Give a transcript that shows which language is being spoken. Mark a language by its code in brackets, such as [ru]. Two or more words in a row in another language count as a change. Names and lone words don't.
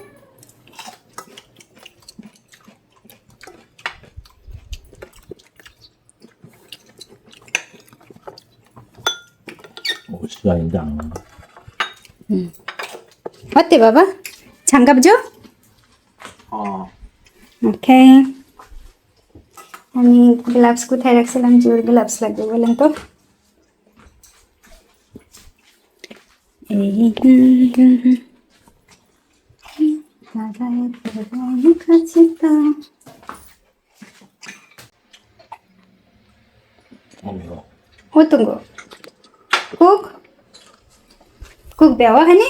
[ko] 시간인데 안 먹어. 어때 봐봐? 장갑 줘? 오케이. [bn] আমি গ্লাভস কোথায় রাখছিলাম যে ওর গ্লাভস লাগবে বলেন তো এই [ko] 어떤 거? 국? 국 매워 하니?